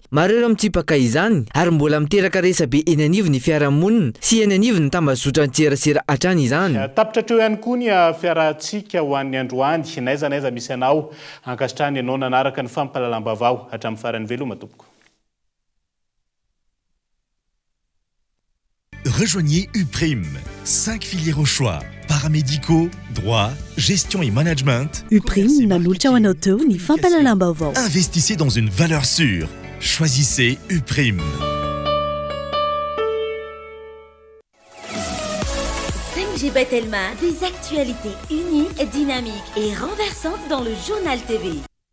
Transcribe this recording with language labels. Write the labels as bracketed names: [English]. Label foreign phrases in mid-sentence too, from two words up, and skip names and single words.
[Malagasy] Maro ireo mitsipaka izany ary mbola miteraka resabe eny anivony fiarahamonina sy eny anivony tambazotra an-tserasera hatrany izany. Tapitra treo ihany koa ny fiarahantsika ho an'ny androany naiza misy anao ankasitrany ianao nanaraka ny fampahalalam-baovao hatramin'ny farany veloma tompoko. [French] Rejoignez UPRIM, 5 filières au choix, paramédicaux, droit, gestion et management. [Malagasy] UPRIM nanolotra ho anao teo ny fampahalalam-baovao. [French] Investissez dans une valeur sûre. Choisissez UPRIM. 5G Batelma, des actualités uniques, dynamiques et renversantes dans le journal TV.